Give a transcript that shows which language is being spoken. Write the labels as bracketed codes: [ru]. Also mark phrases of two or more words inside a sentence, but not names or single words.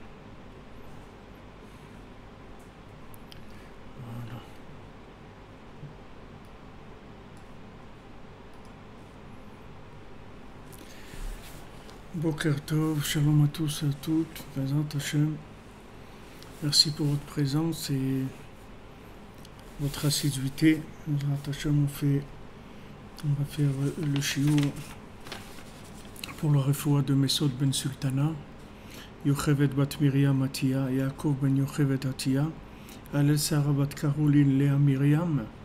[fr] Voilà. [he] בוקר טוב, [fr] shalom à tous et à toutes. Présent Hachem. Merci pour votre présence et votre assiduité. Hachem, on va faire le shiur pour le refoua de Mesod ben Sultana, Yochevet bat Miriam Atia, Yaakov ben Yochevet Atia, Alel Sarah bat Caroline Léa Miriam,